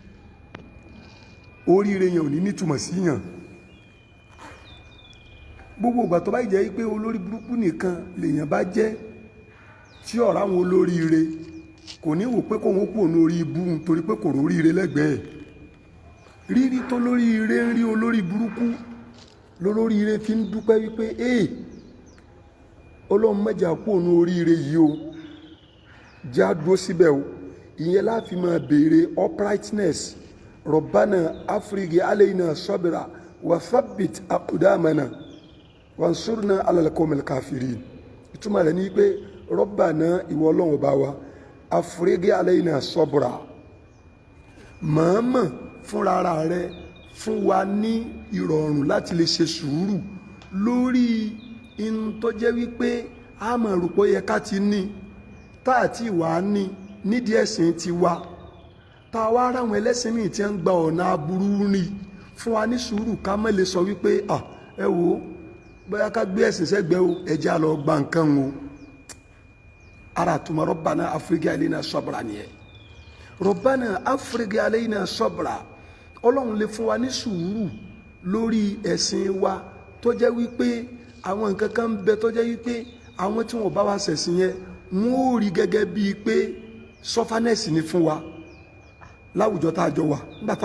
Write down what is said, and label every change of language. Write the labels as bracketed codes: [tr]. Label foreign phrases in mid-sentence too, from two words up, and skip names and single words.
[yo] oríire yẹn ò ní nítumọ̀ síyàn gbogbo ìgbà tó bá jẹ́ pé olórí burúkú nìkan lèèyàn bá jẹ́ tí ọ̀rọ̀ àwọn olóríire kò ní wò pé kóun pò ní orí ibú nítorí pé kò róríire lẹ́gbẹ̀ẹ́ rírí tó lóríire ń rí olórí burúkú lólóríire fi ń dúpẹ́ wípé Ọlọ́run mẹ́jà pò ní oríire yìí o já dúró síbẹ̀ o ìyẹn láti máa béèrè uprightness [ar] ربنا أفرغ علينا صبرا وثبت أقدامنا وانصرنا على القوم الكافرين [yo] ìtumọ̀ rẹ̀ ní pé Rabbana ìwọ Ọlọ́run ọba wa [ar] أفرغ علينا صبرا [yo] mọ̀ọ́mọ̀ fúnra rẹ̀ fún wa ní ìrọ̀rùn láti lè ṣe sùúrù lórí in tó jẹ́ wípé a máa rò pé yẹ ká ti ní tá àti ìwà ní nídìí ẹ̀sìn ti wa tá a wá ráwọn ẹlẹ́sìn míì tí ń gba ọ̀nà aburú rìn fún wa ní sùúrù ká má lè sọ wípé ẹ wò bóyá ká gbé ẹ̀sìn sẹ́gbẹ́ o ẹjẹ́ àlọ́ gba nǹkan o ara tuma [ar] ربنا أفرغ علينا صبرا [yo] nìyẹn [ar] ربنا أفرغ علينا صبرا [yo] ọlọ́run lè fún wa ní sùúrù lórí ẹ̀sìn wa tó jẹ́ wípé àwọn nǹkan kan ń bẹ tó jẹ́ wípé àwọn tí wọ́n bá wa ṣẹ̀sìn yẹn wọ́n ó rí gẹ́gẹ́ bíi pé sọ́fánẹ́sì ni fún wa láwùjọ tá a jọ wà nígbà táwọn